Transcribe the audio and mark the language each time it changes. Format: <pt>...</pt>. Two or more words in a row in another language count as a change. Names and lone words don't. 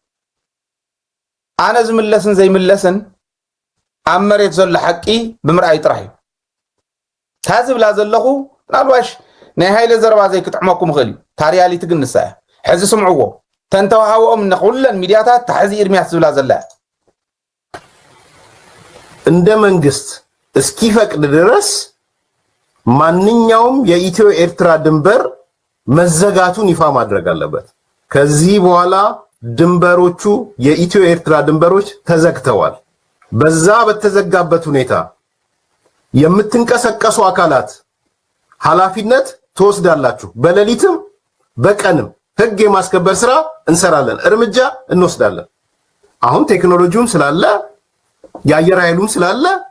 <ti>ኣነ ዝምለስን ዘይምለስን ኣብ መሬት ዘሎ ሓቂ ብምርኣይ ጥራሕ እዩ ታ ዝብላ ዘለኹ ምናልባሽ ናይ ሃይለ ዘረባ ዘይክጥዕመኩም ክእል እዩ ታሪያሊቲ ግን ንሳ እያ ሕዚ ስምዕዎ ተንተዋሃቦም ንኹለን ሚድያታት ታሕዚ ኤርምያስ ዝብላ ዘላ</ti> <am>እንደ መንግስት እስኪፈቅድ ድረስ ማንኛውም የኢትዮ ኤርትራ ድንበር መዘጋቱን ይፋ ማድረግ አለበት። ከዚህ በኋላ ድንበሮቹ የኢትዮ ኤርትራ ድንበሮች ተዘግተዋል። በዛ በተዘጋበት ሁኔታ የምትንቀሳቀሱ አካላት ኃላፊነት ትወስዳላችሁ። በሌሊትም በቀንም ህግ የማስከበር ስራ እንሰራለን፣ እርምጃ እንወስዳለን። አሁን ቴክኖሎጂውም ስላለ የአየር ኃይሉም ስላለ</am>